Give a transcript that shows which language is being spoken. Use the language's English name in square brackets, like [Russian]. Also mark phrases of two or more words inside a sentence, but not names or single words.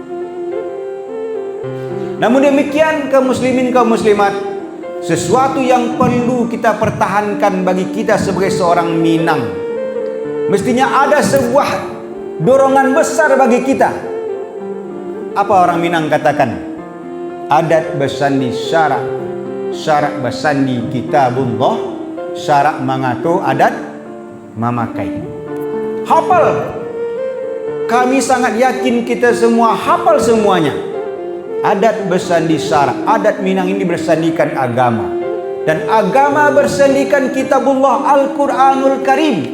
[Indonesian] Namun demikian kaum muslimin, kaum muslimat, sesuatu yang perlu kita pertahankan bagi kita sebagai seorang Minang, mestinya ada sebuah dorongan besar bagi kita. Apa orang Minang katakan? Adat bersandi syarak, syarak bersandi kitabullah, syarak mengatur adat memakai. Hafal. Kami sangat yakin kita semua hafal semuanya. Adat bersandi syarak. Adat Minang ini bersandikan agama, dan agama bersandikan kitabullah Al-Quranul Karim.